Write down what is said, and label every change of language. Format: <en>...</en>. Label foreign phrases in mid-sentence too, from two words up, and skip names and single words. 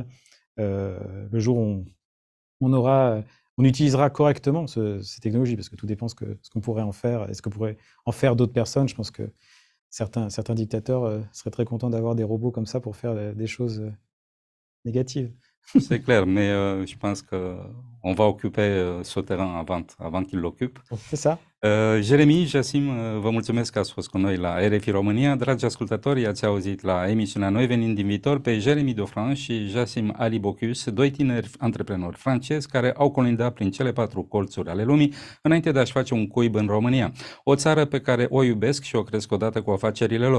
<fr>Le jour où on utilisera correctement ces technologies, parce que tout dépend ce qu'on pourrait en faire et ce que pourraient en faire d'autres personnes. Je pense que certains dictateurs seraient très contents d'avoir des robots comme ça pour faire des choses négatives. C'est clair, mais je pense qu'on va occuper ce terrain avant qu'il l'occupe. C'est ça.</fr> <ro>Jeremy, Jasim, vă mulțumesc că ați fost cu noi la RFI România. Dragi ascultători, ați auzit la emisiunea Noi venind din viitor pe Jeremy Dofran și Jasim Ali Bocuse, doi tineri antreprenori francezi care au colindat prin cele 4 colțuri ale lumii înainte de a-și face un cuib în România, o țară pe care o iubesc și o cresc odată cu afacerile lor.</ro>